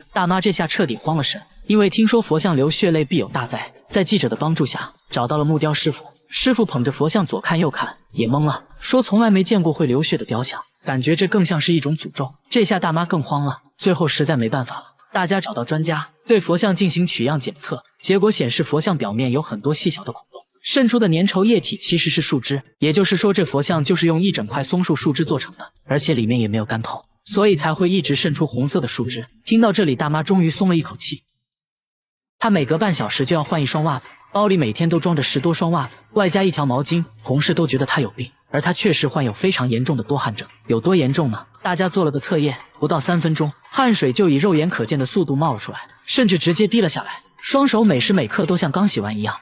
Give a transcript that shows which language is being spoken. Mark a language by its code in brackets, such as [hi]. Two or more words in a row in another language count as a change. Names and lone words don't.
[zh] 大媽這下徹底慌了神，因為聽說佛像流血淚必有大災。在記者的幫助下，找到了木雕師傅，師傅捧着佛像左看右看，也懵了，說從來沒見過會流血的雕像，感覺這更像是一種詛咒。這下大媽更慌了，最後實在沒辦法了，大家找到專家對佛像進行取樣檢測，結果顯示佛像表面有很多細小的孔洞，滲出的粘稠液體其實是樹枝，也就是說這佛像就是用一整塊松树樹枝做成的，而且裡面也没有干透，所以才会一直滲出紅色的樹枝。听到這裡，大媽終於鬆了一口氣。她每隔半小時就要換一雙襪子，包裡每天都裝着10多雙襪子，外加一條毛巾。同事都覺得她有病，而她確實患有非常嚴重的多汗症。有多嚴重呢？大家做了個測驗，不到3分鐘，汗水就以肉眼可見的速度冒了出來，甚至直接滴了下來，雙手每時每刻都像剛洗完一樣。